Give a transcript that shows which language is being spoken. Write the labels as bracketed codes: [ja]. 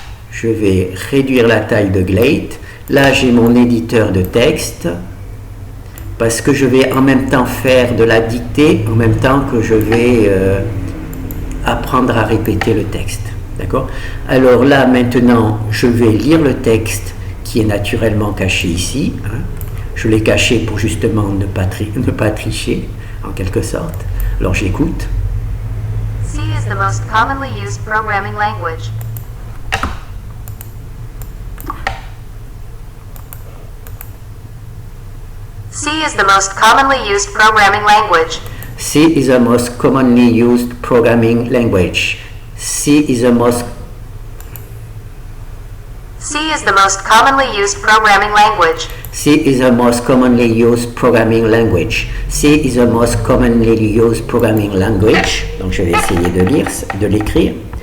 [fr] Je vais réduire la taille de Glade. Là, j'ai mon éditeur de texte parce que je vais en même temps faire de la dictée, en même temps que je vais apprendre à répéter le texte. D'accord? Alors là, maintenant, je vais lire le texte qui est naturellement caché ici. Hein. Je l'ai caché pour justement ne pas tricher, en quelque sorte. Alors j'écoute. [en] C is the most commonly used programming language. C is the most commonly used programming language. C is the most commonly used programming language. C is the most C is the most commonly used programming language. C is the most commonly used programming language. C is the most commonly used programming language. [fr] Donc je vais essayer de l'écrire.